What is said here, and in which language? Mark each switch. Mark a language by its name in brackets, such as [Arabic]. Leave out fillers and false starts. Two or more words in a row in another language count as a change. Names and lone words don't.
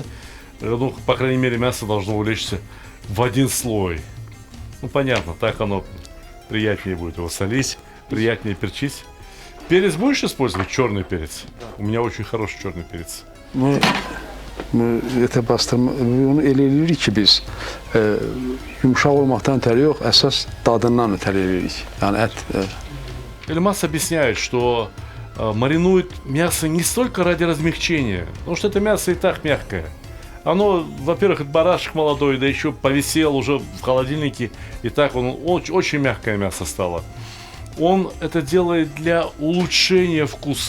[Russian] Ну, по крайней мере, мясо должно улечься в один слой. Ну, понятно, так оно приятнее будет его солить, приятнее перчить. Перец будешь использовать? Черный перец? У меня очень хороший черный перец. [Azerbaijani] Ete bastırma, onu elə eləyirik ki biz yumuşaq olmaqdan ötəri yox, əsas dadından ötəri eləyirik. Yəni ət [Russian] Эльмаз объясняет, что маринует мясо не столько ради размягчения, потому что это мясо и так мягкое. Оно, во-первых, это барашек молодой, да еще повисел уже в холодильнике, и так он очень мягкое мясо стало. Он это делает для улучшения вкуса.